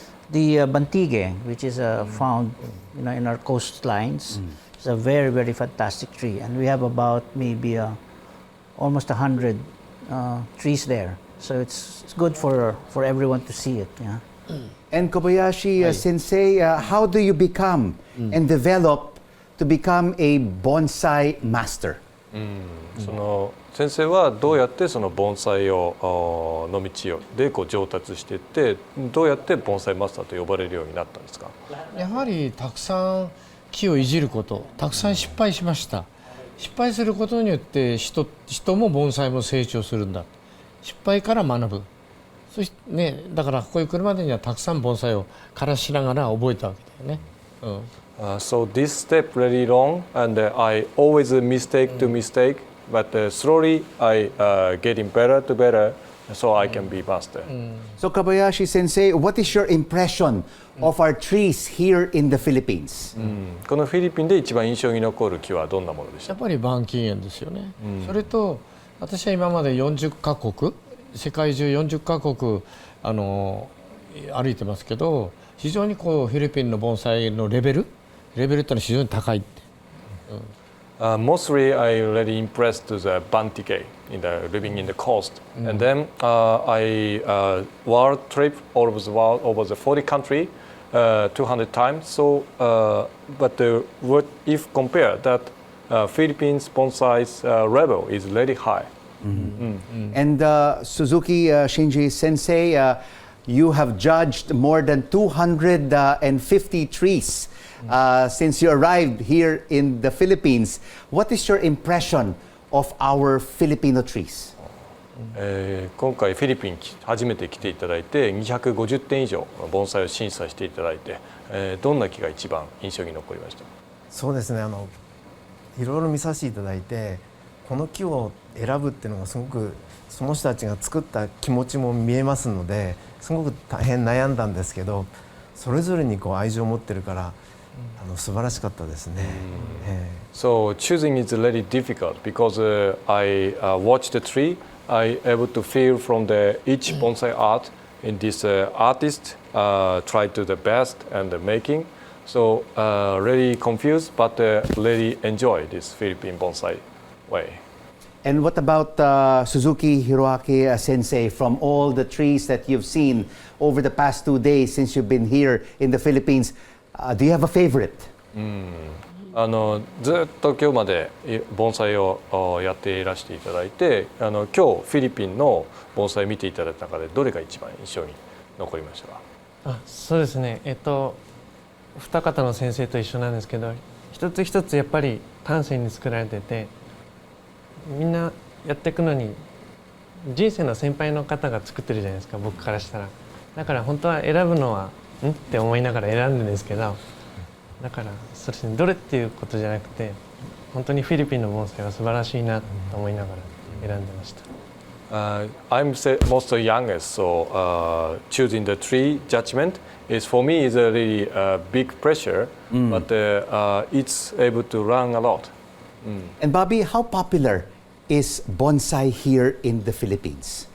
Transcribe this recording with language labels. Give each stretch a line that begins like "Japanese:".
English: The bantige, which is found, in our coastlines, is a very, very fantastic tree, and we have about maybe almost 100 trees there. So it's good for everyone to see it. Yeah. And Kobayashi Sensei, how do you become and develop to become a bonsai master?
Japanese: その先生はどうやってその盆栽をの道で上達していって、どうやって盆栽マスターと呼ばれるようになったんですか？やはりたくさん木をいじること、たくさん失敗しました。失敗することによって人も盆栽も成長するんだ。失敗から学ぶ。そしてね、だからここへ来るまでにはたくさん盆栽を枯らしながら覚えたわけだよね。
English: So this step really long, and I always mistake, but slowly I getting better to better, so I can be master. So Kobayashi Sensei, what is your impression of our trees here in the Philippines?
Japanese: このフィリピンで一番印象に残る木はどんなものでしたか？やっぱり板金園ですよね。それと私は今まで40カ国、世界中40カ国歩いてますけど、非常にフィリピンの盆栽のレベルっていうのは非常に高いって。
English: Mostly I really impressed to the Bantique living in the coast, and then I world trip all over the world, over the 40 country, 200 times. So, but what if compare that Philippines bonsai's level is really high. And Suzuki Shinji Sensei, you have judged more than 250 trees since you arrived here in the Philippines. What is your impression of our Filipino trees?
Japanese: 今回フィリピン初めて来ていただいて250点以上盆栽を審査していただいて、どんな木が一番印象に残りました？そうですね、いろいろ見させていただいて、この木を選ぶっていうのがすごくその人たちが作った気持ちも見えますので、すごく大変悩んだんですけど、それぞれに愛情を持ってるから素晴らしかったですね。
English: So choosing is really difficult because I watch the tree. I able to feel from the each bonsai art in this artist try to the best and the making. So really confused, but really enjoy this Philippine bonsai way. And what about Suzuki Hiroaki sensei, from all the trees that you've seen over the past 2 days since you've been here in the Philippines? Do you have a favorite?
Japanese: ずっと今日まで盆栽をやっていらしていただいて今日フィリピンの盆栽見ていただいた中でどれが一番印象に残りましたか？そうですね、二方の先生と一緒なんですけど、一つ一つやっぱり丹精に作られてて、みんなやっていくのに人生の先輩の方が作ってるじゃないですか、僕からしたら。だから本当は選ぶのはって思いながら選んでるんですけど、だからそうですね、どれっていうことじゃなくて、本当にフィリピンの盆栽は素晴らしいなと思いながら選んでました。
English: I'm most youngest, so choosing the tree judgment is for me is a really big pressure, but it's able to learn a lot. And Bobby, how popular is bonsai here in the Philippines?